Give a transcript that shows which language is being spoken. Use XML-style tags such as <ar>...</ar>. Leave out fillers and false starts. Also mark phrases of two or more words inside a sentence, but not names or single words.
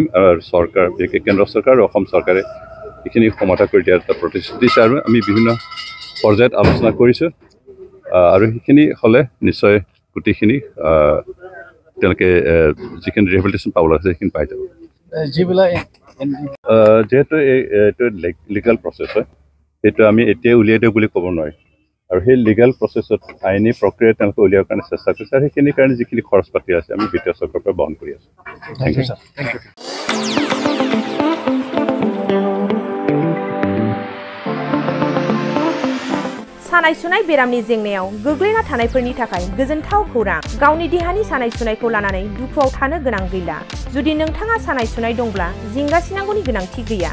<as>আৰু চৰকাৰ, বিশেষকৈ কেন্দ্ৰ চৰকাৰ আৰু অসম চৰকাৰে এইখিনি সমাধা কৰি দিয়াৰ এটা প্ৰতিশ্ৰুতি দিছে আৰু আমি বিভিন্ন পৰ্যায়ত আলোচনা কৰিছোঁ আৰু সেইখিনি হ'লে নিশ্চয় গোটেইখিনি তেওঁলোকে যিখিনি ৰিহেবিলিটেশ্যন পাব লাগিছে সেইখিনি পাই যাব। যিহেতু এইটো</as> <en>legal process</en> <as>হয়, সেইটো আমি এতিয়াই উলিয়াই দিওঁ বুলি ক'ব নোৱাৰি আৰু সেই</as> <en>legal processত</en> <as>আইনী প্ৰক্ৰিয়াই তেওঁলোকে উলিয়াৰ কাৰণে চেষ্টা কৰিছে আৰু সেইখিনিৰ কাৰণে যিখিনি খৰচ পাতি আছে আমি বিত্তীয় চৰকাৰৰ পৰা বহন কৰি আছোঁ।</as> <en>thank you sir.</en> <brx>सानाय सुनाय बेरामनि जेंनायाव गोग्लैना थानायफोरनि थाखाय गोजोनथाव खौरां। गावनि देहानि सानाय सुनायखौ लानानै दुखुआव थानो गोनां गैला। जुदि नोंथाङा सानाय सुनाय दंब्ला जिंगासिनांगौनि गोनांथि गैया।</brx>